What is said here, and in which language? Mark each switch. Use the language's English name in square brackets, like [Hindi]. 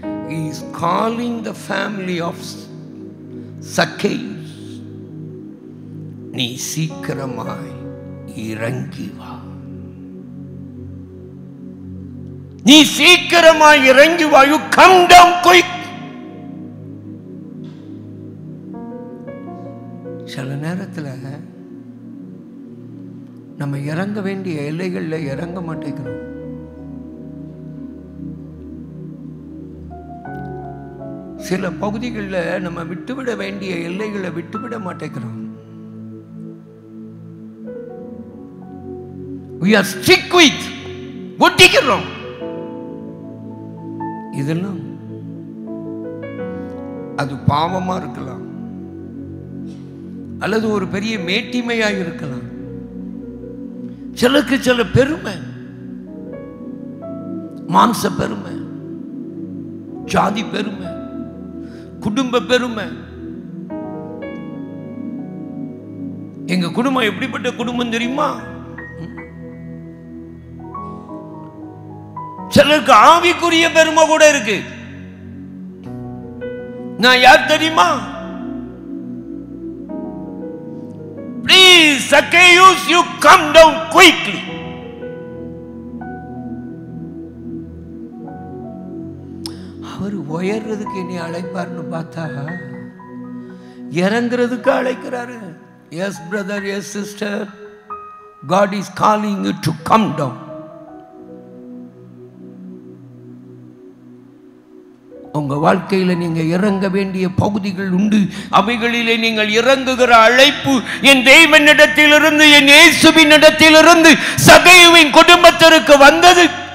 [English] He is calling the family of Zacchaeus. [Tamil] நீ சீக்கிரமாய் இறங்கி வா, நீ சீக்கிரமாய் இறங்கி வா. [English] You come down quick. [Tamil] சில நேரத்தில் நம்ம இறங்க வேண்டிய எல்லைகளில் இறங்க மாட்டேங்கிறோம். சில பகுதிகளில் நம்ம விட்டுவிட வேண்டிய எல்லைகளை விட்டுவிட மாட்டேங்கிறோம். [English] We are strict with [Tamil] ஒட்டிக்கிறோம். இதெல்லாம் அது பாவமா இருக்கலாம், அல்லது ஒரு பெரிய மேட்டிமையாக இருக்கலாம். சிலருக்கு சில பெருமை, மாம்ச பெருமை, ஜாதி பெருமை, குடும்ப பெருமை. எங்க குடும்பம் எப்படிப்பட்ட குடும்பம் தெரியுமா? சிலருக்கு ஆவிக்குரிய பெருமை கூட இருக்கு. நான் யார் தெரியுமா? [English] Please, Zacchaeus, you come down quickly. [Tamil] அவர் உயர்றதுக்கு என்னை அழைப்பார்னு பார்த்தா இறங்குறதுக்கு அழைக்கிறாரு. [English] Yes brother, yes sister, God is calling you to come down. [Tamil] உங்க வாழ்க்கையில நீங்க இறங்க வேண்டிய பகுதிகள் உண்டு. அவைகளிலே நீங்கள் இறங்குகிற அழைப்பு என் தேவனிடத்திலிருந்து, என் இயேசுவினிடத்திலிருந்து சகேயுவின் குடும்பத்திற்கு வந்தது.